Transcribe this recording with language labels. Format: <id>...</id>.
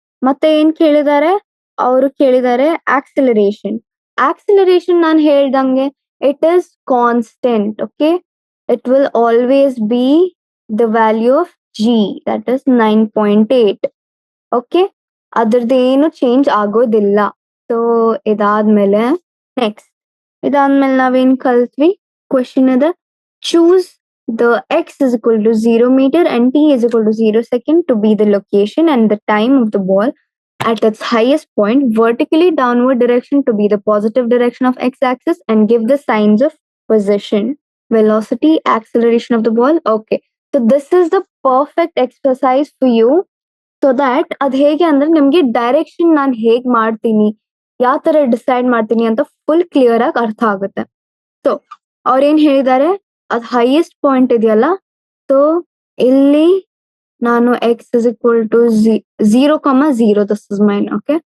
<kn>ಮತ್ತೆ ಏನ್ ಕೇಳಿದ್ದಾರೆ, ಅವರು ಕೇಳಿದ್ದಾರೆ ಆಕ್ಸಿಲರೇಷನ್.</kn> <en>acceleration</en> <kn>ನಾನು ಹೇಳ್ದಂಗೆ</kn> <en>It is constant. Okay, it will always be the value of g, that is 9.8.</en> <kn>Okay, ಅದ್ರದ್ದು ಏನು ಚೇಂಜ್ ಆಗೋದಿಲ್ಲ. ಸೊ ಇದಾದ್ಮೇಲೆ ನೆಕ್ಸ್ಟ್, ಇದಾದ್ಮೇಲೆ ನಾವೇನ್ ಕಲ್ತ್ವಿ, ಕ್ವೆಶನ್ ಅದ,</kn> <en>Choose the x is equal to 0 meter and t is equal to 0 second to be the location and the time of the ball at its highest point, vertically downward direction to be the positive direction of x axis and give the signs of position. velocity, acceleration of the ball. Okay. So this is the perfect exercise for you.</en> <kn>So that ಅದ್ ಹೇಗೆ ಅಂದ್ರೆ ನಿಮ್ಗೆ direction ನಾನು ಹೇಗ್ ಮಾಡ್ತೀನಿ, ಯಾವ ತರ decide ಮಾಡ್ತೀನಿ ಅಂತ ಫುಲ್ ಕ್ಲಿಯರ್ ಆಗಿ ಅರ್ಥ ಆಗುತ್ತೆ. ಸೊ ಅವ್ರೇನ್ ಹೇಳಿದ್ದಾರೆ, ಅದ್ ಹೈಯೆಸ್ಟ್ ಪಾಯಿಂಟ್ ಇದೆಯಲ್ಲ, ಸೊ ಇಲ್ಲಿ ನಾನು</kn> <en>X is equal to 0,0, this is mine.</en> <kn>Okay.</kn>